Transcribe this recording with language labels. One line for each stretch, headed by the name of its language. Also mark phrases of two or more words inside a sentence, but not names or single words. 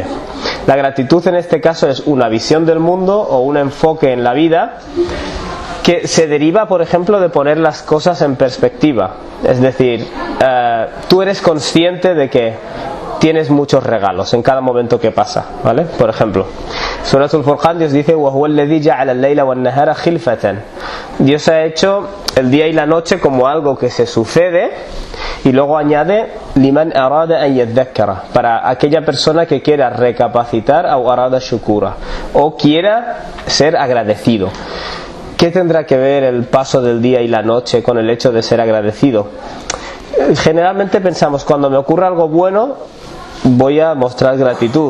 Spanish: La gratitud en este caso es una visión del mundo o un enfoque en la vida que se deriva, por ejemplo, de poner las cosas en perspectiva. Es decir, tú eres consciente de que tienes muchos regalos en cada momento que pasa, ¿vale? Por ejemplo, Suratul Furqan, Dios dice:
Arabic: "وهو الذي جعل الليل والنهار خلفة".
Spanish: Dios ha hecho el día y la noche como algo que se sucede, y luego añade:
Arabic: "لمن أراد أن يذكر",
Spanish: para aquella persona que quiera recapacitar, o
Arabic: أراد شكورا,
Spanish: o quiera ser agradecido. ¿Qué tendrá que ver el paso del día y la noche con el hecho de ser agradecido? Generalmente pensamos, cuando me ocurre algo bueno, voy a mostrar gratitud.